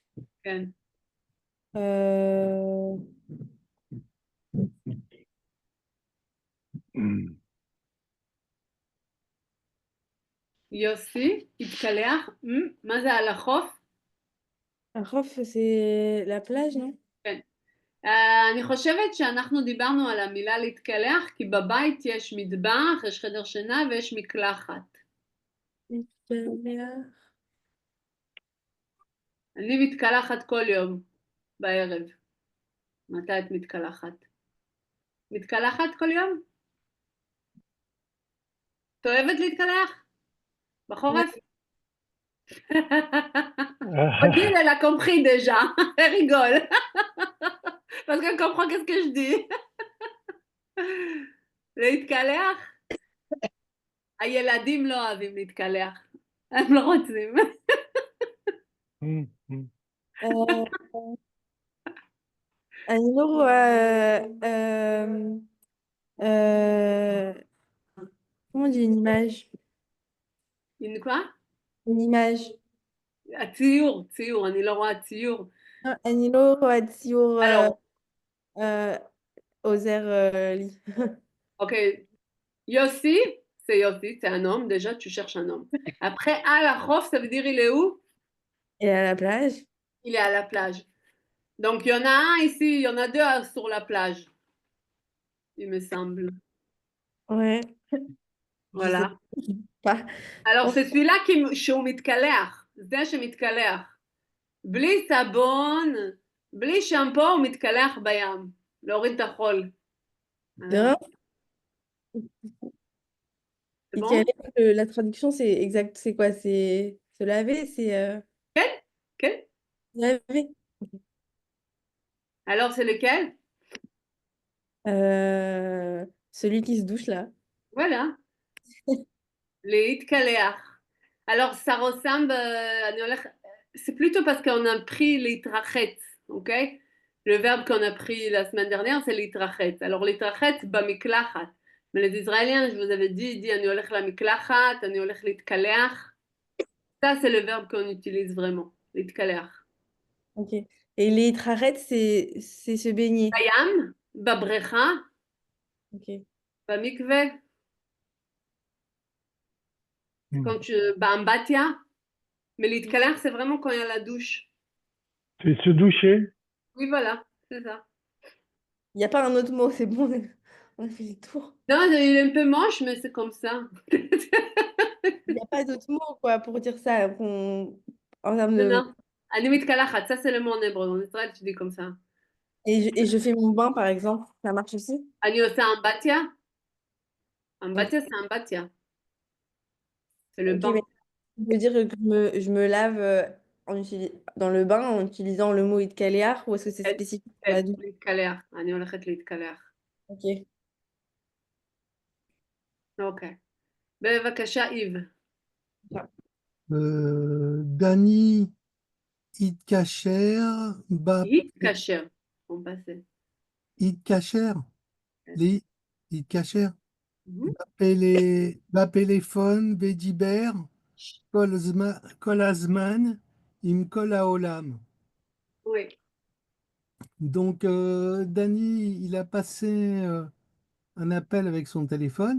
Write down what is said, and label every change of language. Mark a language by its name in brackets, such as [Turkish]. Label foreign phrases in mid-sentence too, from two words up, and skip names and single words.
[Hebrew] כן. יוסי, התקלח? מה זה על החוף? [French] החוף c'est la plage, non? [Hebrew] כן. אני חושבת שאנחנו דיברנו על המילה להתקלח, כי בבית יש מטבח, יש חדר שינה ויש מקלחת. התקלח. אני מתקלחת כל יום בערב. מתי את מתקלחת? מתקלחת כל יום? את אוהבת להתקלח? בחורף? [French] Odile, elle a compris déjà. Elle rigole. Parce qu'elle comprend qu'est-ce que je dis. [Hebrew] להתקלח? הילדים לא אוהבים להתקלח. הם לא רוצים. אני לא רואה... [French] comment on dit une image? Une quoi? Une image. [Hebrew] הציור, ציור, אני לא רואה ציור. אני לא רואה ציור [French] Alors, [Hebrew] עוזר לי. [French] ok. Yossi, c'est Yossi, c'est un homme. Déjà, tu cherches un homme. Après, à la Khof, ça veut dire il est où? Et à la plage? Il est à la plage. Donc, il y en a un ici, il y en a deux sur la plage. Il me semble. Ouais. Voilà. pas. Alors, c'est celui-là [Hebrew] שהוא מתקלח. זה שמתקלח. בלי סבון, בלי שמפו, הוא מתקלח בים. להוריד את החול. [French] C'est bon? La traduction, c'est exact. C'est quoi? C'est se laver? C'est Quel? laver. Alors, c'est lequel? Celui qui se douche là. Voilà. להתקלח. Alors, ça ressemble, c'est plutôt parce qu'on a pris להתרחץ, ok? Le verbe qu'on a pris la semaine dernière, c'est להתרחץ. Alors, [Hebrew] להתרחץ במקלחת. [French] Mais les Israéliens, je vous avais dit, ils disent [Hebrew] אני הולך למקלחת, אני הולך להתקלח. [French] Ça, c'est le verbe qu'on utilise vraiment, להתקלח. Ok. Et להתרחץ, c'est se baigner. [Hebrew] בים, בבריכה, Ok. במקווה. [French] Quand tu... באמבטיה. Mais להתקלח, c'est vraiment quand il y a la douche. C'est se doucher. Oui, voilà, c'est ça. Il n'y a pas un autre mot, c'est bon. On a fait le tour. Non, il est un peu moche, mais c'est comme ça. Il n'y a pas d'autre mot quoi, pour dire ça. En termes de... Non, [Hebrew] אני מתקלחת, [French] ça c'est le mot en hébreu. En Israël, tu dis comme ça. Et je fais mon bain, par exemple. Ça marche aussi? [Hebrew] אני עושה אמבטיה. אמבטיה, [French] c'est אמבטיה. C'est le Ok, bain. mais ça veut dire que je me lave dans le bain en utilisant le mot itkaléar ou est-ce que c'est spécifique pour la douche? [Hebrew] להתקלח. אני הולכת להתקלח. Ok. אוקיי. בבקשה, איב. Dany Itkacher, התקשר. [French] On passe. Itkacher, les Itkacher, Mhm. [Hebrew] בטלפון, ודיבר כל הזמן עם כל העולם. [French] Oui, Donc, Dany, il a passé un appel avec son téléphone